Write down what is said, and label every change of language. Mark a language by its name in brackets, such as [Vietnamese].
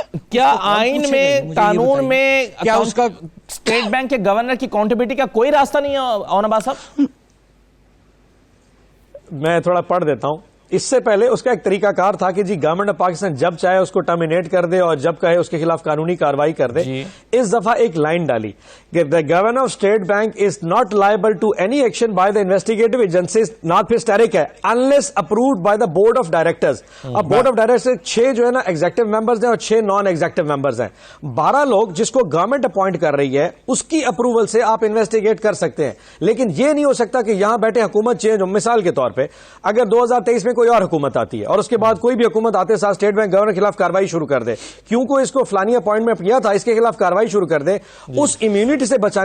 [Urdu] کیا آئین میں قانون میں کیا اس کا اسٹیٹ بینک کے گورنر کی اکاؤنٹیبلٹی کا کوئی راستہ نہیں ہے اون عباس صاحب؟ میں تھوڑا پڑھ دیتا ہوں. اس سے پہلے اس کا ایک طریقہ کار تھا کہ جی گورنمنٹ آف پاکستان جب چاہے اس کو ٹرمینیٹ کر دے اور جب کہے اس کے خلاف قانونی کارروائی کر دے. اس دفعہ ایک لائن ڈالی کہ [English] the governor of state bank is not liable to any action by the investigative agencies, not [Urdu] پھر اسٹیرک ہے [English] unless approved by the board of directors. [Urdu] اب board of directors 6 جو ہے نا ایگزیکٹو ممبرز ہیں اور 6 نان ایگزیکٹو ممبرز ہیں. 12 لوگ جس کو گورنمنٹ اپوائنٹ کر رہی ہے اس کی اپروول سے آپ انویسٹیگیٹ کر سکتے ہیں. لیکن یہ نہیں ہو سکتا کہ یہاں بیٹھے حکومت چینج ہو. مثال کے طور پہ اگر 2023 میں کوئی اور حکومت آتی ہے اور اس کے بعد کوئی بھی حکومت آتے ساتھ اسٹیٹ بینک گورنر کے خلاف کارروائی شروع کر دے، کیونکہ اس کو فلانی اپوائنٹمنٹ کیا تھا اس کے خلاف کارروائی شروع کر دے، اس امیونٹی سے بچانے.